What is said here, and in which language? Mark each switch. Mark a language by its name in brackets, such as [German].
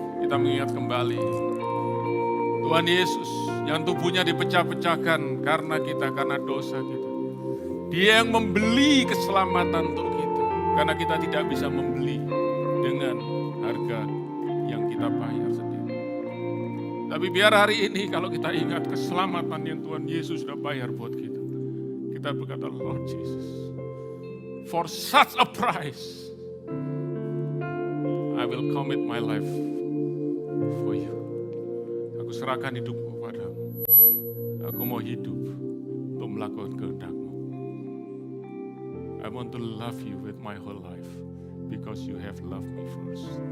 [Indonesian] kita mengingat kembali Tuhan Yesus yang tubuhnya dipecah-pecahkan karena kita, karena dosa kita. Dia yang membeli keselamatan untuk kita. Karena kita tidak bisa membeli dengan harga yang kita bayar sendiri. Tapi biar hari ini kalau kita ingat keselamatan yang Tuhan Yesus sudah bayar buat kita. Kita berkata, [English] Lord Jesus, for such a price, I will commit my life for you. [Indonesian] Aku serahkan hidupku padamu. Aku mau hidup untuk melakukan kehendak-Mu. [English] I want to love you with my whole life because you have loved me first.